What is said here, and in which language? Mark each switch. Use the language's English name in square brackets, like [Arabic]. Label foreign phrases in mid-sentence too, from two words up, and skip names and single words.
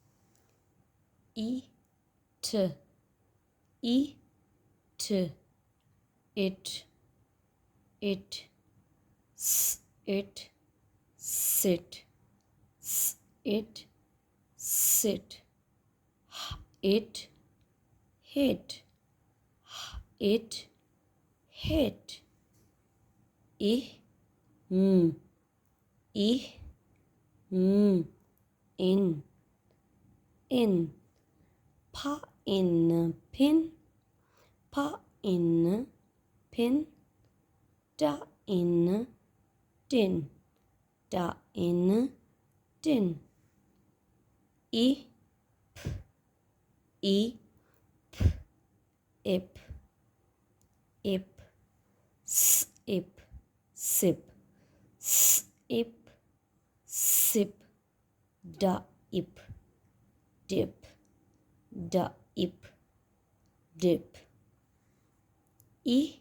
[English] eat, eat, it, it, sit, it, sit, it, hit, it, hit, ih, mm, ih, mm, in, pa in pin, pa in pin, da in tin, da in tin, e e ip, ip, sip, sip, sip, sip, da ip, dip, da ip, dip, i